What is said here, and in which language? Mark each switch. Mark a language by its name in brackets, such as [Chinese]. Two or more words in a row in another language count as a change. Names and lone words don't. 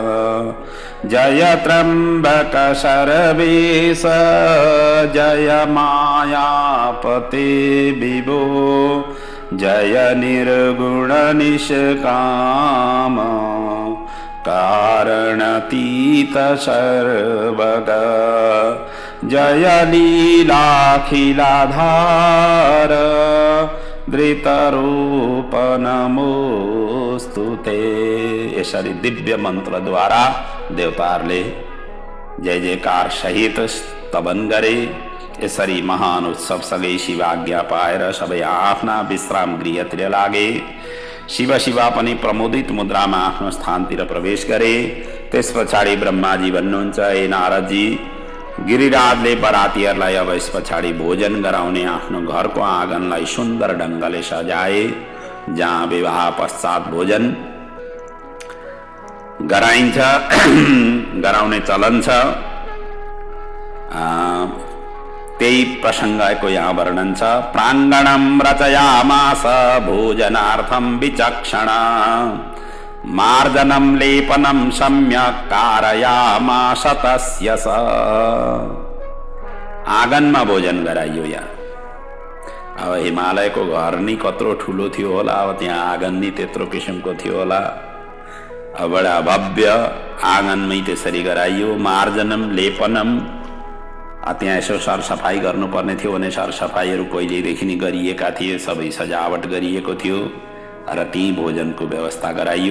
[Sanskrit] जय त्र्यंबक सर्वेश, जय मायापते विभो, जय निर्गुण निष्काम, कारणतीत सर्वग, जय लीलाखिलाधार, धृतरूप नमोस्तुते। [Nepali] यसरी दिव्य मन्त्रद्वारा देवताहरूले जय जयकार सहित स्तवन गरे। यसरी महान उत्सवसँगै शिव आज्ञा पाएर सबै आफ्ना विश्राम गृहतिर लागे। शिव शिवा पनि प्रमोदित मुद्रामा आफ्नो स्थानतिर प्रवेश गरे। त्यस पछाडि ब्रह्माजी भन्नुहुन्छ, हे नारदजी, गिरिराजले बरातीहरूलाई अब यस पछाडि भोजन गराउने आफ्नो घरको आँगनलाई सुन्दर ढङ्गले सजाए, जहाँ विवाह पश्चात भोजन गराइन्छ, गराउने चलन छ। त्यही प्रसङ्गको यहाँ वर्णन छ। [Sanskrit] प्राङ्गणं रचयामास भोजनार्थं विचक्षण मार्जनं लेपनं सम्यक् कारयामास तस्य स। [Nepali] आँगनमा भोजन गराइयो। यहाँ अब हिमालयको घर नि कत्रो ठुलो थियो होला, अब त्यहाँ आँगन नि त्यत्रो किसिमको थियो होला। अब बडा भव्य आँगनमै त्यसरी गराइयो। [Sanskrit] मार्जनम लेपनम, [Nepali] त्यहाँ यसो सरसफाई गर्नुपर्ने थियो भने सरसफाईहरू कहिलेदेखि नै गरिएका थिए, सबै सजावट गरिएको थियो र ती भोजनको व्यवस्था गराइयो।